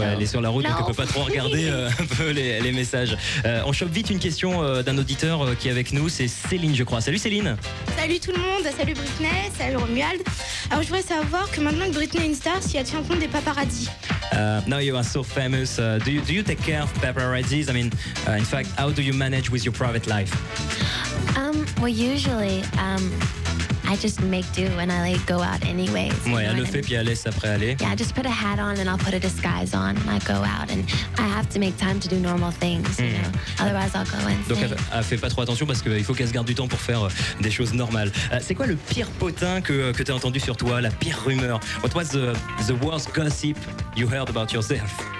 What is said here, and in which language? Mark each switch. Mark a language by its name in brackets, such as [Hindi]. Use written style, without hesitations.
[French] Ouais, elle est sur la route, donc elle peut pas trop regarder un peu les messages. On chope vite une question d'un auditeur qui est avec nous. C'est Céline, je crois. Salut Céline. Salut tout le monde. Salut Britney. Salut Romuald. Alors, je voudrais savoir que maintenant que Britney est une star, s'il y a-t-il un compte des paparazzi? [English] Now you are so famous. Do you take care of paparazzi? I mean, in fact, how do you manage with your private life? Well, usually. I just make do and I like go out anyways. [French] Ouais, elle le fait puis elle laisse après aller. [English] Yeah, I just put a hat on and I'll put a disguise on and I go out and I have to make time to do normal things, you know. Otherwise I'll go insane. [French] Donc elle fait pas trop attention parce qu'il faut qu'elle se garde du temps pour faire des choses normales. C'est quoi le pire potin que t'as entendu sur toi, la pire rumeur? [English] What was the worst gossip you heard about yourself?